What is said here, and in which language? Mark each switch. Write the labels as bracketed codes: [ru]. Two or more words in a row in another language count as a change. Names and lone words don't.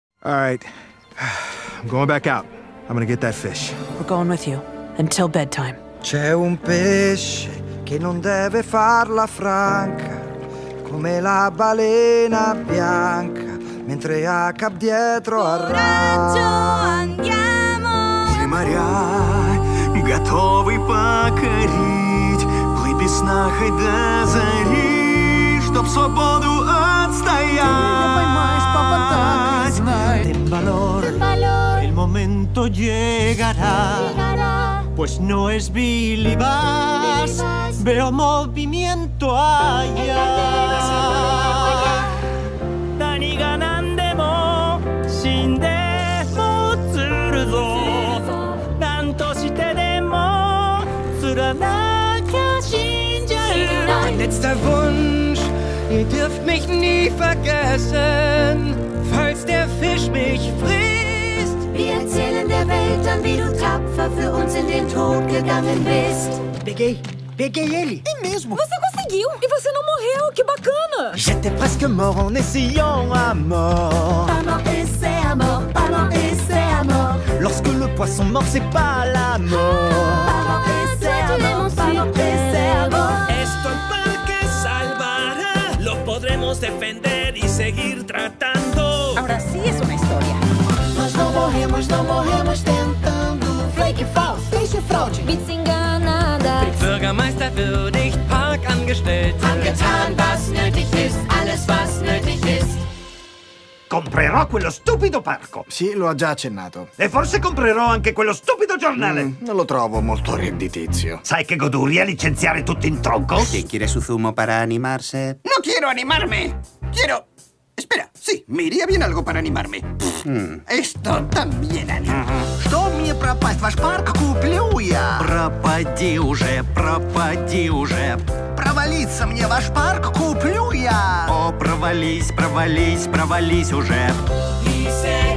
[en] All right. I'm going back out. I'm gonna get that fish. We're going with you. Until bedtime. [it] C'è un pesce che non deve farla franca, come la balena bianca, mentre a cap dietro arranca. [ru] Все моря готовы покорить. Плыви без сна, хоть до зари, чтоб свободу отстоять. [es] Ten valor, el momento llegará. Pues no es Billy Bass, veo movimiento allá. [ja] 何が何でも死んでも釣るぞ。何としてでも釣らなきゃ死んじゃう。 [de] Mein letzter Wunsch, ihr dürft mich nie vergessen, falls der Fisch mich frisst. Wir erzählen der Welt dann, wie du tapfer für uns in den Tod gegangen bist. [pt] Peguei ele. É mesmo? Você conseguiu! E você não morreu! Que bacana! [fr] J'étais presque mort en essayant à mort. Pas mort et c'est à mort, pas mort et c'est à mort. Lorsque le poisson mord, c'est pas la mort. Pas mort et c'est à mort, pas mort et c'est à mort. [es] Esto el parque salvará. Lo podremos defender y seguir tratando. Ahora sí es una historia. [pt] Nós não morremos tentando. Flake Falls, deixe fraude. Enganada. [de] Bürgermeister würdigt Parkangestellte. Angetan, was nötig ist, alles was nötig ist. [it] Comprerò quello stupido parco. Sì, lo ha già accennato. E forse comprerò anche quello stupido giornale. Non lo trovo molto redditizio. Sai che goduria licenziare tutti in tronco? [es] ¿Qué quiere su zumo para animarse? No quiero animarme. Quiero... Espera, sí, me iría bien algo para animarme. Esto también anima. [ru] Что мне пропасть? Ваш парк куплю я. Пропади уже, пропади уже. Провалиться мне ваш парк куплю я. О, провались, провались, провались уже. И